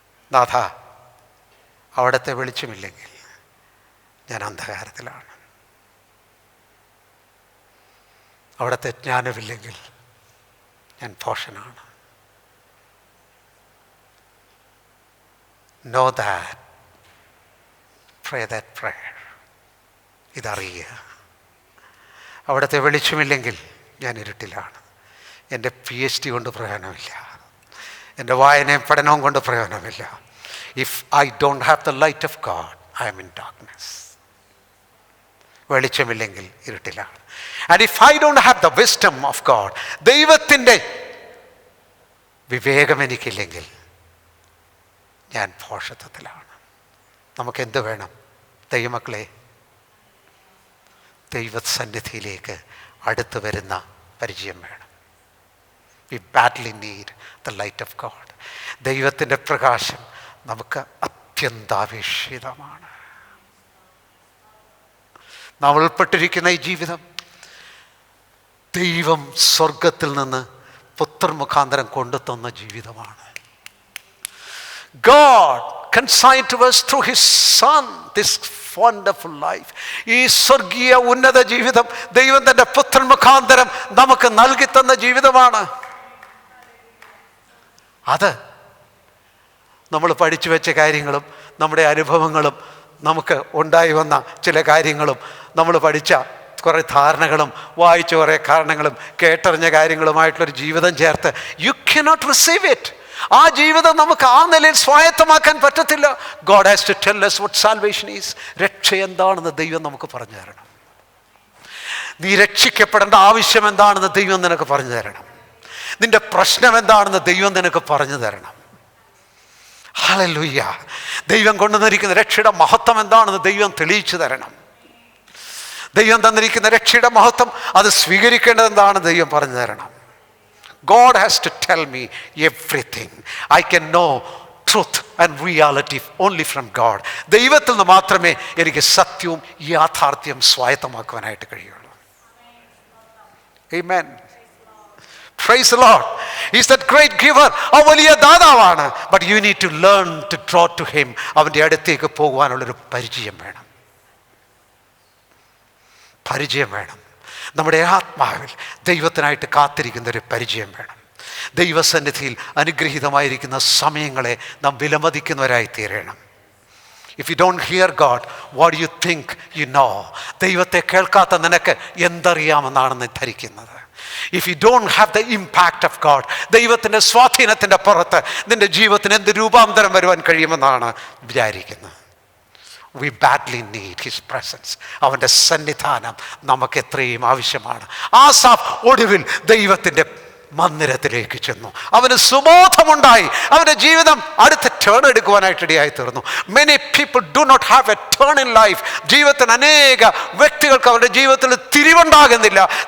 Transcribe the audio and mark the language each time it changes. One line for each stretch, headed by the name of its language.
Malayalam: നാഥ, അവിടുത്തെ വെളിച്ചമില്ലെങ്കിൽ ഞാൻ അന്ധകാരത്തിലാണ്. അവിടുത്തെ ജ്ഞാനമില്ലെങ്കിൽ ഞാൻ ഭോഷനാണ്.
English: Know that, pray that prayer.
Malayalam: ഇതറിയുക. അവിടുത്തെ വെളിച്ചമില്ലെങ്കിൽ ഞാൻ ഇരുട്ടിലാണ്. എൻ്റെ PhD കൊണ്ട് പ്രയോജനമില്ല, എൻ്റെ വായനയും പഠനവും കൊണ്ട് പ്രയോജനമില്ല.
English: If I don't have the light of God, I am in darkness.
Malayalam: വെളിച്ചമില്ലെങ്കിൽ ഇരുട്ടിലാണ്.
English: and if I don't have the wisdom of God,
Malayalam: ദൈവത്തിൻ്റെ വിവേകം എനിക്കില്ലെങ്കിൽ ഞാൻ ഭോഷത്വത്തിലാണ്. നമുക്കെന്ത് വേണം? ദൈവമക്കളെ, ദൈവസന്നിധിയിലേക്ക് അടുത്ത് വരുന്ന പരിചയം വേണം.
English: We badly need the light of God.
Malayalam: ദൈവത്തിൻ്റെ പ്രകാശം നമുക്ക് അത്യന്താപേക്ഷിതമാണ്. നാം ഉൾപ്പെട്ടിരിക്കുന്ന ഈ ജീവിതം ദൈവം സ്വർഗത്തിൽ നിന്ന് പുത്രൻ മുഖാന്തരം കൊണ്ടുതന്ന ജീവിതമാണ്.
English: God consigned to us through His Son this wonderful life.
Malayalam: ഈ സ്വർഗീയ ഉന്നത ജീവിതം ദൈവം തൻ്റെ പുത്രൻ മുഖാന്തരം നമുക്ക് നൽകി തന്ന ജീവിതമാണ്. അത് നമ്മൾ പഠിച്ചു വെച്ച കാര്യങ്ങളും നമ്മുടെ അനുഭവങ്ങളും നമുക്ക് ഉണ്ടായി വന്ന ചില കാര്യങ്ങളും നമ്മൾ പഠിച്ച കുറേ ധാരണകളും വായിച്ച കുറേ കാരണങ്ങളും കേട്ടറിഞ്ഞ കാര്യങ്ങളുമായിട്ടുള്ളൊരു ജീവിതം ചേർത്ത്
English: You cannot receive it.
Malayalam: ആ ജീവിതം നമുക്ക് ആ നിലയിൽ സ്വായത്തമാക്കാൻ പറ്റത്തില്ല.
English: God has to tell us what salvation is.
Malayalam: രക്ഷ എന്താണെന്ന് ദൈവം നമുക്ക് പറഞ്ഞു തരണം. നീ രക്ഷിക്കപ്പെടേണ്ട ആവശ്യം എന്താണെന്ന് ദൈവം നിനക്ക് പറഞ്ഞു തരണം. നിന്റെ പ്രശ്നം എന്താണെന്ന് ദൈവം നിനക്ക് പറഞ്ഞു തരണം. ഹല്ലേലൂയ. ദൈവം കൊണ്ടുവന്നിരിക്കുന്ന രക്ഷയുടെ മഹത്വം എന്താണെന്ന് ദൈവം തെളിയിച്ചു തരണം. ദൈവം തന്നിരിക്കുന്ന രക്ഷയുടെ മഹത്വം അത് സ്വീകരിക്കേണ്ടത് എന്താണ് ദൈവം പറഞ്ഞു തരണം.
English: God has to tell me everything. I can know truth and reality only from God.
Malayalam: ദൈവത്തിൽ നിന്ന് മാത്രമേ എനിക്ക് സത്യവും യാഥാർത്ഥ്യം സ്വായത്തമാക്കുവാനായിട്ട് കഴിയുള്ളൂ.
English: Amen. Praise the Lord. He's that great giver.
Malayalam: ആ വലിയ ദാതാവാണ്.
English: But you need to learn to draw to him.
Malayalam: അവൻ്റെ അടുത്തേക്ക് പോകുവാനുള്ളൊരു പരിചയം വേണം. പരിചയം വേണം. നമ്മുടെ ആത്മാവിൽ ദൈവത്തിനായിട്ട് കാത്തിരിക്കുന്നൊരു പരിചയം വേണം. ദൈവസന്നിധിയിൽ അനുഗ്രഹീതമായിരിക്കുന്ന സമയങ്ങളെ നാം വിലമതിക്കുന്നവരായി തീരണം.
English: If you don't hear God, what you think you know.
Malayalam: ദൈവത്തെ കേൾക്കാത്ത നിനക്ക് എന്തറിയാമെന്നാണ് നീ ധരിക്കുന്നത്.
English: if you don't have the impact of God,
Malayalam: ദൈവത്തിൻ്റെ സ്വാധീനത്തിൻ്റെ പുറത്ത് നിൻ്റെ ജീവിതത്തിന് എന്ത് രൂപാന്തരം വരുവാൻ കഴിയുമെന്നാണ് വിചാരിക്കുന്നത്.
English: We badly need his presence.
Malayalam: അവൻ്റെ സന്നിധാനം നമുക്ക് എത്രയും ആവശ്യമാണ്. ആസാഫ് ഒടുവിൽ ദൈവത്തിൻ്റെ മന്ദിരത്തിലേക്ക് ചെന്നു. അവന് സുബോധമുണ്ടായി. അവൻ്റെ ജീവിതം അടുത്ത ടേൺ എടുക്കുവാനായിട്ട് ഇടയായി തീർന്നു.
English: Many people do not have a turn in life.
Malayalam: ജീവിതത്തിന് അനേക വ്യക്തികൾക്ക് അവരുടെ ജീവിതത്തിൽ തിരിവുണ്ടാകുന്നില്ല.